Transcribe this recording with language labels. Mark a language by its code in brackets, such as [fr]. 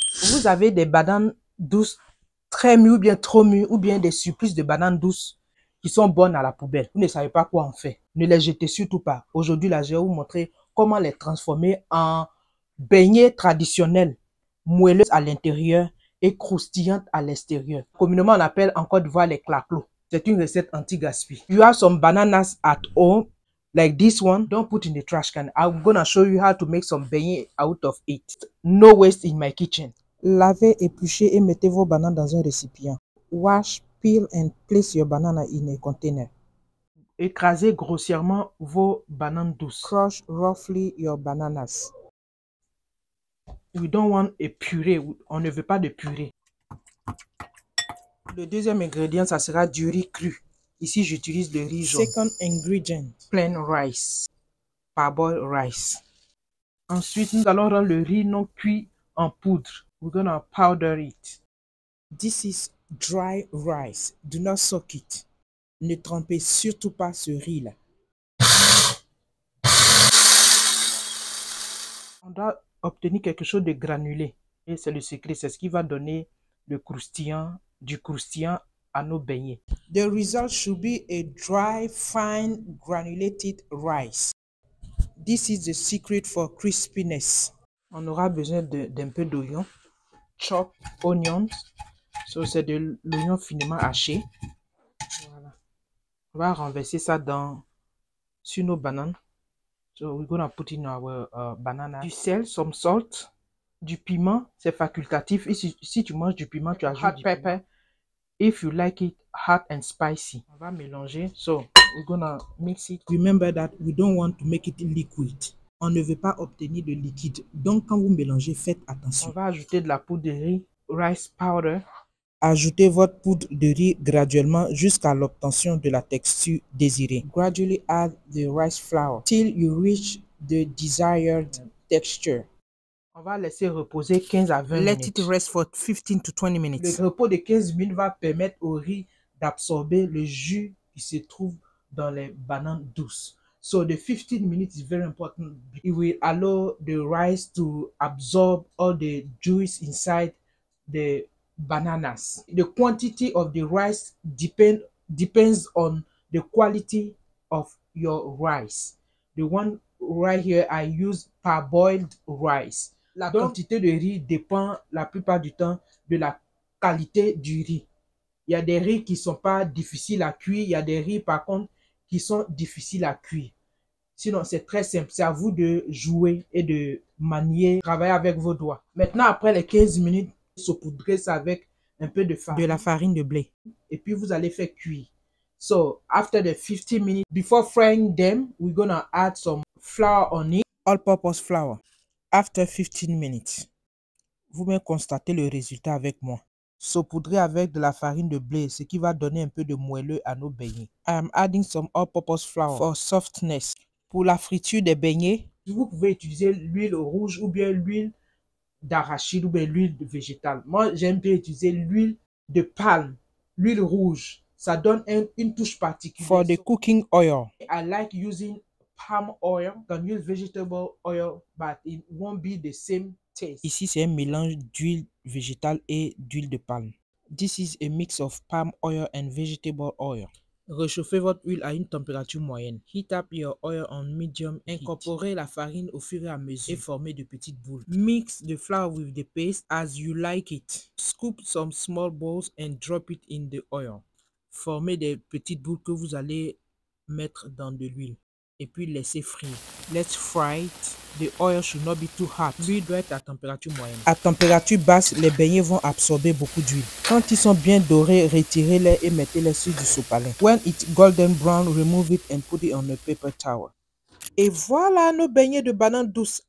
[fr] vous avez des bananes douces très mûres ou bien trop mûres ou bien des surprises de bananes douces qui sont bonnes à la poubelle, vous ne savez pas quoi en faire, ne les jetez surtout pas. Aujourd'hui, là, je vais vous montrer comment les transformer en beignets traditionnels, moelleuses à l'intérieur et croustillantes à l'extérieur. Communément, on appelle en Côte d'Ivoire les claclos. C'est une recette anti-gaspi. [en] You have some bananas at home, like this one. Don't put in the trash can. I'm gonna show you how to make some beignets out of it. No waste in my kitchen. [fr] Lavez, épluchez et mettez vos bananes dans un récipient. [en] Wash, peel and place your banana in a container. [fr] Écrasez grossièrement vos bananes douces. [en] Crush roughly your bananas. We don't want a purée. [fr] On ne veut pas de purée. Le deuxième ingrédient, ça sera du riz cru. Ici, j'utilise le riz jaune. [en] Second ingredient, Plain rice. Parboiled rice. [fr] Ensuite, nous allons rendre le riz non cuit en poudre. [en] We're gonna powder it. This is dry rice. Do not soak it. [fr] Ne trempez surtout pas ce riz-là. On doit obtenir quelque chose de granulé. Et c'est le secret, c'est ce qui va donner le croustillant, du croustillant à nos beignets. [en] The result should be a dry, fine, granulated rice. This is the secret for crispiness. [fr] On aura besoin d'un peu d'oignon. [en] Chop onions. [fr] So, c'est de l'oignon finement haché. Voilà. On va renverser ça sur nos bananes. [en] So we're gonna put in our banana. [fr] Du sel, [en] some salt. [fr] Du piment, c'est facultatif. Et si tu manges du piment, tu ajoutes [en] hot pepper. If you like it hot and spicy. [fr] On va mélanger. [en] So we're gonna mix it. Remember that we don't want to make it liquid. [fr] On ne veut pas obtenir de liquide. Donc quand vous mélangez, faites attention. On va ajouter de la poudre de riz, [en] rice powder. [fr] Ajoutez votre poudre de riz graduellement jusqu'à l'obtention de la texture désirée. [en] Gradually add the rice flour till you reach the desired texture. [fr] On va laisser reposer 15 à 20 minutes. [en] Let it rest for 15 to 20 minutes. [fr] Le repos de 15 minutes va permettre au riz d'absorber le jus qui se trouve dans les bananes douces. [en] So the 15 minutes is very important. It will allow the rice to absorb all the juice inside the bananas. The quantity of the rice depends on the quality of your rice. The one right here, I use parboiled rice. [fr] La quantité de riz dépend la plupart du temps de la qualité du riz. Il y a des riz qui ne sont pas difficiles à cuire. Il y a des riz, par contre, qui sont difficiles à cuire. Sinon, c'est très simple. C'est à vous de jouer et de manier, travailler avec vos doigts. Maintenant, après les 15 minutes, saupoudrez ça avec un peu de farine. De la farine de blé. Et puis, vous allez faire cuire. [en] So, after the 15 minutes, before frying them, we're gonna add some flour on it. All-purpose flour. After 15 minutes. [fr] Vous-même constatez le résultat avec moi. Saupoudrez avec de la farine de blé, ce qui va donner un peu de moelleux à nos beignets. [en] I am adding some all-purpose flour for softness. [fr] Pour la friture des beignets, vous pouvez utiliser l'huile rouge ou bien l'huile d'arachide ou bien l'huile végétale. Moi, j'aime bien utiliser l'huile de palme, l'huile rouge. Ça donne une touche particulière. [en] For the cooking oil, I like using palm oil. You can use vegetable oil, but it won't be the same taste. [fr] Ici, c'est un mélange d'huile végétale et d'huile de palme. [en] This is a mix of palm oil and vegetable oil. [fr] Réchauffez votre huile à une température moyenne. [en] Heat up your oil on medium heat. [fr] Incorporez la farine au fur et à mesure et formez de petites boules. [en] Mix the flour with the paste as you like it. Scoop some small balls and drop it in the oil. [fr] Formez des petites boules que vous allez mettre dans de l'huile. Et puis laissez frire. [en] Let's fry it. The oil should not be too hot. [fr] L'huile doit être à température moyenne. À température basse, les beignets vont absorber beaucoup d'huile. Quand ils sont bien dorés, retirez-les et mettez-les sur du sopalin. [en] When it's golden brown, remove it and put it on a paper towel. [fr] Et voilà nos beignets de bananes douces.